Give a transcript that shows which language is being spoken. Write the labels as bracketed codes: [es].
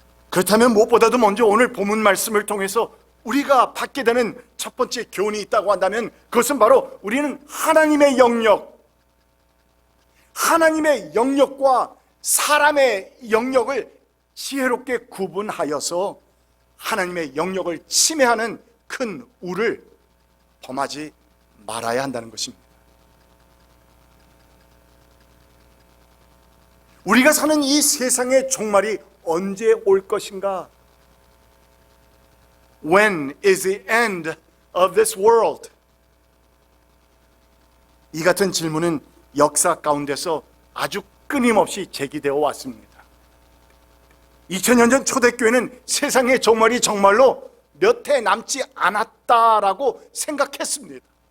[ko] 그렇다면 무엇보다도 먼저 오늘 본문 말씀을 통해서 우리가 받게 되는 첫 번째 교훈이 있다고 한다면 그것은 바로 우리는 하나님의 영역, 하나님의 영역과 사람의 영역을 지혜롭게 구분하여서 하나님의 영역을 침해하는 큰 우를 범하지 말아야 한다는 것입니다. 우리가 사는 이 세상의 종말이 언제 올 것인가? [en] When is the end of this world? [ko] 이 같은 질문은 역사 가운데서 아주 끊임없이 제기되어 왔습니다. 2000년 전 초대교회는 세상의 종말이 정말로 몇 해 남지 않았다라고 생각했습니다.